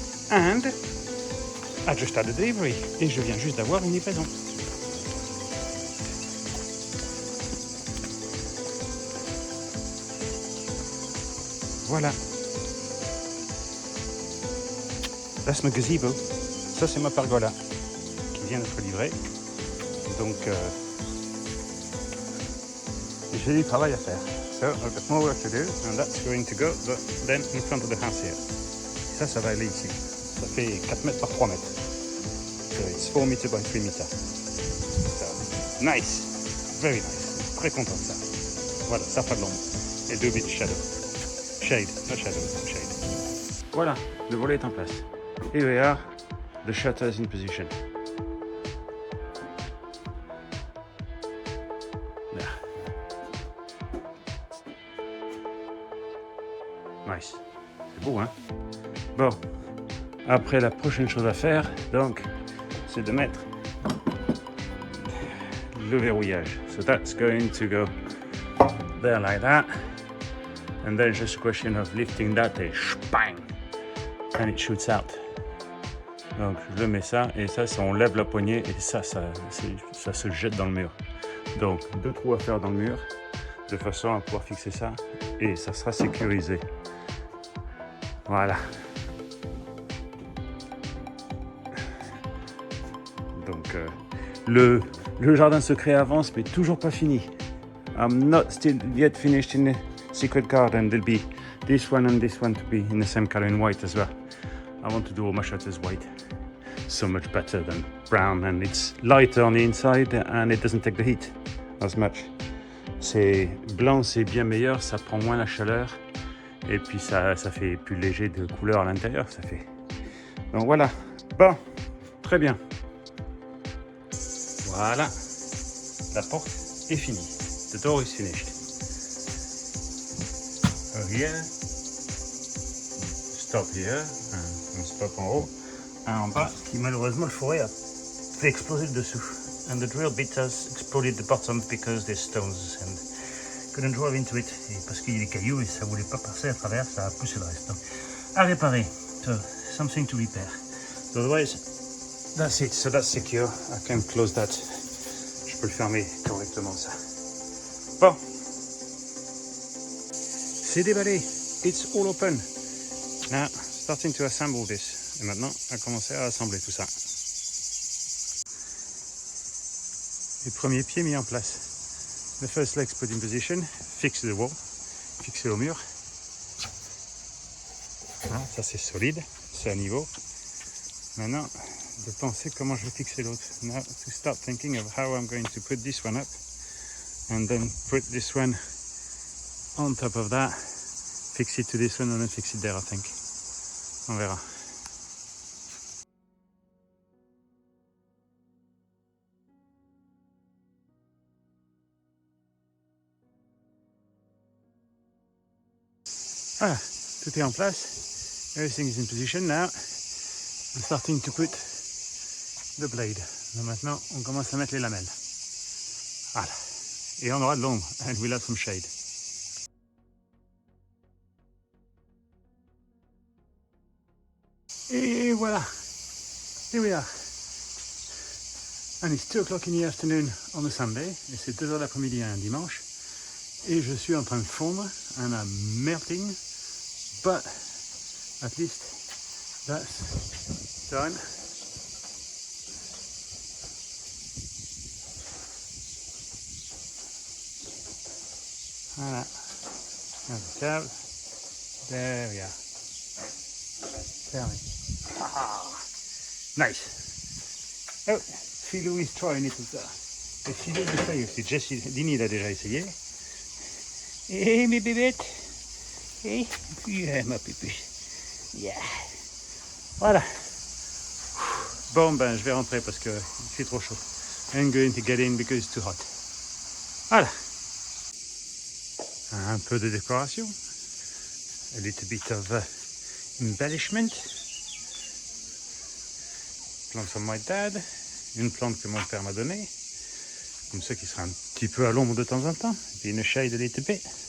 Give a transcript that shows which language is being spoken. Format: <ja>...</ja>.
<en>And I just had a delivery.</en> <fr>Et je viens juste d'avoir une livraison. Voilà.</fr> <en>That's my gazebo.</en> <fr>Ça, c'est ma pergola qui vient d'être livrée. Donc, j'ai du travail à faire.</fr> <en>So, I've got more work to do, and that's going to go then in front of the house here.</en> <fr>Ça va aller ici. Ça fait 4 mètres par 3 mètres.</fr> <en>So, it's 4 meters by 3 meters. So, nice. Very nice.</en> <fr>Très content de ça. Voilà, ça fera de l'ombre.</fr> <en>Et 2 bits shadow. Shade, not shadow, shade.</en> <fr>Voilà, le volet est en place.</fr> <en>Here we are, the shutters in position.</en> <fr>Là. Nice. C'est beau, hein? Bon, après la prochaine chose à faire, donc, c'est de mettre le verrouillage.</fr> <en>So that's going to go there like that. And then just a question of lifting that et bang! And it shoots out.</en> <fr>Donc je mets ça et ça on lève la poignée et ça se jette dans le mur. Donc 2 trous à faire dans le mur de façon à pouvoir fixer ça et ça sera sécurisé. Voilà. Donc le jardin secret avance mais toujours pas fini.</fr> <en>I'm not still yet finished in the secret garden. There'll be this one and this one to be in the same color in white as well. I want to do all my shutters white. So much better than brown, and it's lighter on the inside and it doesn't take the heat as much.</en> <fr>C'est blanc, c'est bien meilleur, ça prend moins la chaleur et puis ça fait plus léger de couleur à l'intérieur, ça fait. Donc voilà. Bon, très bien. Voilà. La porte est finie.</fr> <en>The door is finished. Here. Stop here.</en> <fr>On stop en haut. Un en bas qui malheureusement le fourré a fait exploser le dessous.</fr> <en>And the drill bit has exploded the bottom because there's stones and couldn't drive into it.</en> <fr>Et parce qu'il y a des cailloux et ça voulait pas passer à travers, ça a poussé le reste. Donc, à réparer.</fr> <en>So, something to repair. So otherwise, that's it. So that's secure. I can close that.</en> <fr>Je peux le fermer correctement ça. Bon. C'est déballé.</fr> <en>It's all open. Now, starting to assemble this.</en> <fr>Et maintenant, on va commencer à assembler tout ça. Les premiers pieds mis en place.</fr> <en>The first legs put in position, fix the wall,</en> <fr>fixé au mur. Voilà, ça c'est solide, c'est à niveau. Maintenant, de penser comment je vais fixer l'autre.</fr> <en>Now to start thinking of how I'm going to put this one up and then put this one on top of that, fix it to this one and then fix it there, I think.</en> <fr>On verra. Voilà, tout est en place.</fr> <en>Everything is in position now. I'm starting to put the blade.</en> <fr>Donc maintenant, on commence à mettre les lamelles. Voilà. Et on aura de l'ombre.</fr> <en>And we'll have some shade. Et voilà. Here we are. And it's 2 o'clock in the afternoon on a Sunday.</en> <fr>Et c'est 2 heures l'après-midi un dimanche. Et je suis en train de fondre.</fr> <en>And I'm melting. But at least that's done.</en> <fr>Voilà. Impeccable.</fr> <en>There we are.</en> <fr>Fermé.</fr> <en>Nice. Oh, Philou is trying it</en> <fr>tout ça. Et Philou essaye aussi. Jessie Dini l'a déjà essayé. Et mes bébêtes. Et yeah, ma pupuche. Yeah. Voilà. Bon, ben, je vais rentrer parce qu'il fait trop chaud.</fr> <en>I'm going to get in because it's too hot. Voilà.</en> <fr>Un peu de décoration.</fr> <en>A little bit of embellishment. Plante from my dad.</en> <fr>Une plante que mon père m'a donnée. Comme ça qui sera un petit peu à l'ombre de temps en temps. Et une</fr> <en>shade a little bit.</en>